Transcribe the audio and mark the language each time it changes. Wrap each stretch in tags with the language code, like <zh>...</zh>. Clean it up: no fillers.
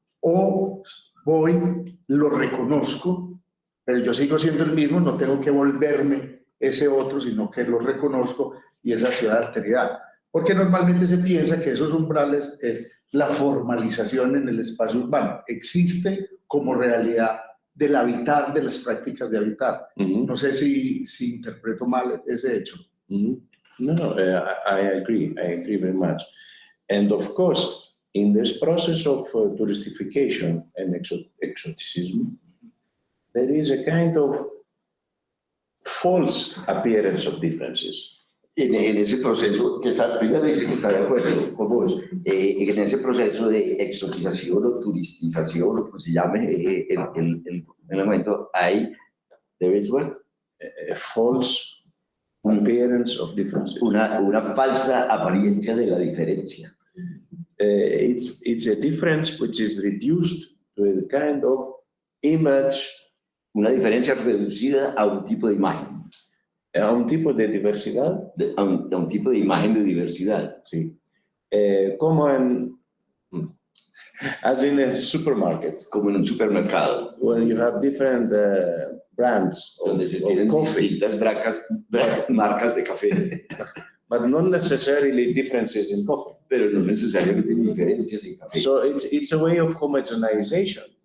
<es>O voy, lo reconozco, pero yo sigo siendo el mismo, no tengo que volverme ese otro, sino que lo reconozco y esa ciudad de alteridad. Porque normalmente se piensa que esos umbrales es la formalización en el espacio urbano. Existe como realidad del habitar, de las prácticas de habitar. No sé si interpreto mal ese hecho.</es> <en>No, I agree very much. And of course, in this process of touristification and exoticism, there is a kind of false appearance of differences.</en> <es>En ese proceso, primero dice que está de acuerdo con vos, en ese proceso de exotización o turistización, o como se llame, en el momento hay,</es> <en>there is what? A false appearance of differences.</en> <es>Una falsa apariencia de la diferencia.</es> <en>it's a difference which is reduced to a kind of image,</en> <es>Una diferencia reducida a un tipo de imagen, a un tipo de diversidad, a un tipo de imagen de diversidad. sí.</es> <en>Como as in a supermarket,</en> <es>Como en un supermercado,</es> <en>where you have different brands</en> <es>donde se</es> <en>of</en> <es>tienen</es> <en>coffee,</en> <es>distintas marcas de café,</es> <en>but not necessarily differences in coffee.</en> <es>pero no necesariamente diferencias en café.</es> <en>So it's a way of homogenization.</en>